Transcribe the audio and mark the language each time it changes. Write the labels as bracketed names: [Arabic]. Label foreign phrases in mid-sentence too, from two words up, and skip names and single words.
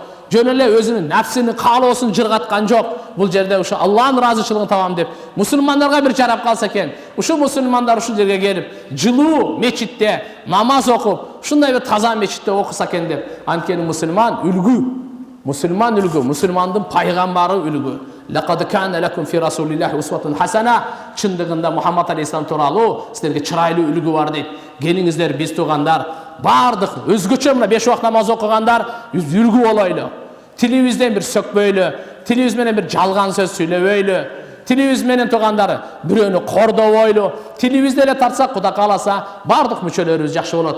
[Kyrgyz] Жөн эле өзүнүн нафсини каалоосун жыргаткан жок. Бул жерде ушу Алланын ыраазычылыгын табам деп мусулмандарга бир жарап калса экен. Ушу мусулмандар ушул жерге келип, жылуу мечитте намаз окуп, ушундай бир таза мечитте окуса экен деп. Анткени мусулман үлгү. Мусулман үлгү, мусулмандын пайгамбары үлгү. [Arabic] لقد كان لكم في رسول الله أسوة حسنة. [Kyrgyz] Чындыгында Мухаммад алейхиссалам тууралуу силерге чырайлуу үлгү бар дейт. Келиңиздер биз туугандар, бардык өзгөчө мына 5 убак намаз окугандар үлгү болойлу. Тилибизден бир сөкпөйлү, тилибиз менен бир жалган сөз сүйлөбөйлү, тилибиз менен туугандары бирөөнү кордобойлу, тилибизди эле тартсак Кудай кааласа бардык мүчөлөрүбүз жакшы болот.